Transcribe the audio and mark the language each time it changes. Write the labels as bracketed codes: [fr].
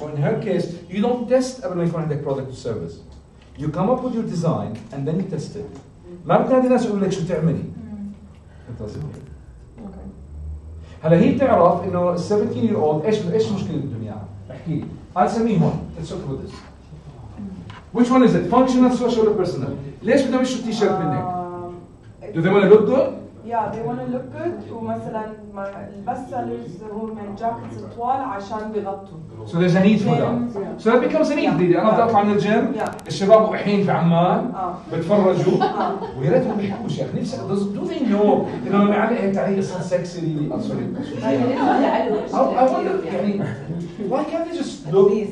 [en] So in her case you don't test [ar] قبل ما يكون عندك [en] product or service. You come up with your design and then you test it. [ar] ما بتنادي ناس يقول لك شو تعملي. هلا هي بتعرف انه ال 17 year old ايش مشكلة بدهم اياها؟ احكي لي. [en] I'll [ar] سميه هون. [en] Let's talk about this. Which one is it? Functional, social, or personal? [ar] ليش بدهم يشتروا تي شيرت منك؟ [en] Do they want to look good? Yeah, they want to look good. [ar] ومثلا البست سيلرز هم جاكيتس طوال عشان بيغطوا. [en] So there's a need for that. So that becomes a need. [ar] أنا بدي أطلع من الجيم. الشباب وقحين في عمان بتفرجوا ويا ريتهم بيحكوش يا أخي نفسي [en] do they know [ar] إنه لما يعلق هيك تعليق صار سكسي [en] really sorry. I wonder [ar] يعني [en] why can't they just look?